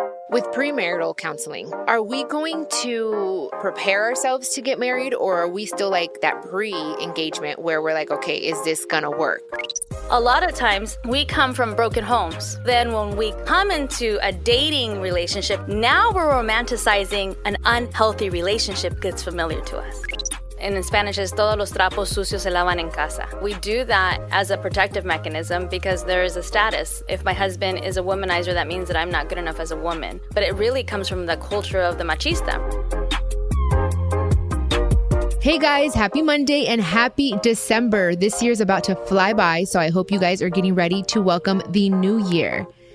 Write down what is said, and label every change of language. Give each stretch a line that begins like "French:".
English: With premarital counseling, are we going to prepare ourselves to get married, or are we still like that pre-engagement where we're like, okay, is this gonna work? A lot of times we come from broken homes. Then when we come into a dating relationship, now we're romanticizing an unhealthy relationship gets familiar to us. And in Spanish,
Spanish: es todos los trapos sucios se lavan en casa.
English: We do that as a protective mechanism because there is a status. If my husband is a womanizer, that means that I'm not good enough as a woman. But it really comes from the culture of the machista. Hey guys, happy Monday and happy December. This year's about to fly by, so I hope you guys are getting ready to welcome the new year.